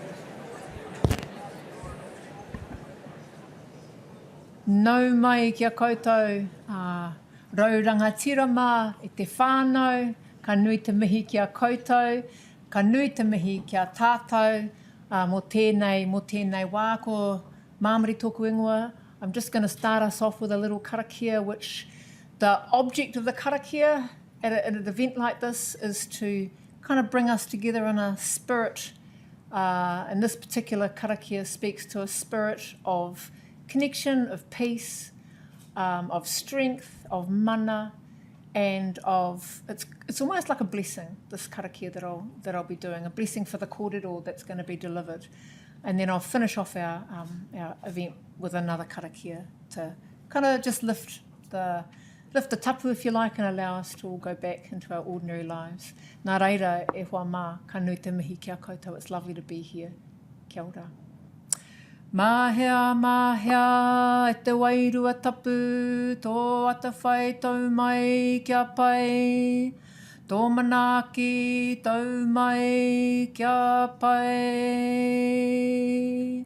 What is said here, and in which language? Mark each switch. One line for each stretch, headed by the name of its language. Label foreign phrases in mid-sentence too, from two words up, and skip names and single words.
Māori: Nau mai kia koutou, rauranga tirama i te whānau, ka nui te mihi kia koutou, ka nui te mihi kia tātou, mō tēnei wā ko Māmari tōku ingoa.
English: I'm just going to start us off with a little karakia, which the object of the karakia at an event like this is to kind of bring us together in a spirit. And this particular karakia speaks to a spirit of connection, of peace, of strength, of mana, and of it's almost like a blessing, this karakia that I'll be doing, a blessing for the kōrero that's going to be delivered. And then I'll finish off our event with another karakia to kind of just lift the tapu, if you like, and allow us to all go back into our ordinary lives.
Māori: Nā reira, e hoa mā, ka nui te mihi kia koutou.
English: It's lovely to be here.
Māori: Kia ora. Mahea, e te wairua tapu, tō ata whai tau mai kia pai, tō manaaki tau mai kia pai.